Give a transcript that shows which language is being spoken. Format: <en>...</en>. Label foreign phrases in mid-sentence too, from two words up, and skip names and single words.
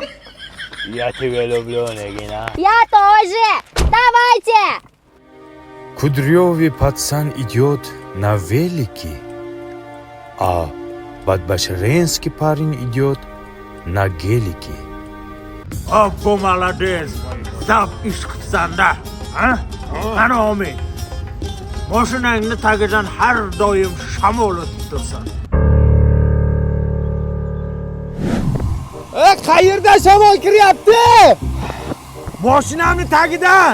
<ru>Я тебя люблю, Нагина. Я тоже! Давайте! Кудрёвый пацан идет на велике, а подбашеренский парень идет на гелике. Obbo молодец!</ru> <uz>Zap ish qilsanda, ha? Ana omi. Mashinangni tagidan har doim shamol o'tib tursin. Qayerdan shamol kiryapti? Mashinamni tagidan!</uz>